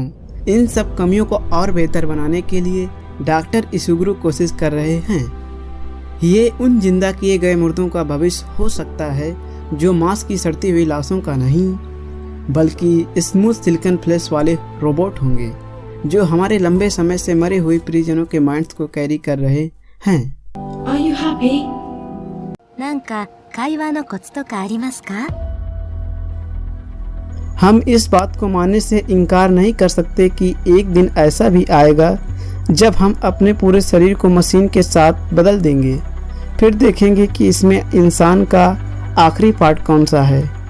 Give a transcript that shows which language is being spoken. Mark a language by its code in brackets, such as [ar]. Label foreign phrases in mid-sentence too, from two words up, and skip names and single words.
[hi] इन सब कमियों को और बेहतर बनाने के लिए डॉक्टर इसुगुरु कोशिश कर रहे हैं। ये उन जिंदा किए गए मुर्दों का भविष्य हो सकता है जो मांस की सड़ती हुई लाशों का नहीं, बल्कि [en] smooth silicon flesh [hi] वाले रोबोट होंगे जो हमारे लंबे समय से मरे हुए परिजनों के माइंड्स को कैरी कर रहे हैं। [en] Are you happy? [ja] なんか会話のコツとかありますか? [hi] हम इस बात को मानने से इनकार नहीं कर सकते कि एक दिन ऐसा भी आएगा जब हम अपने पूरे शरीर को मशीन के साथ बदल देंगे। फिर देखेंगे कि इसमें इंसान का आखिरी पार्ट कौन सा है।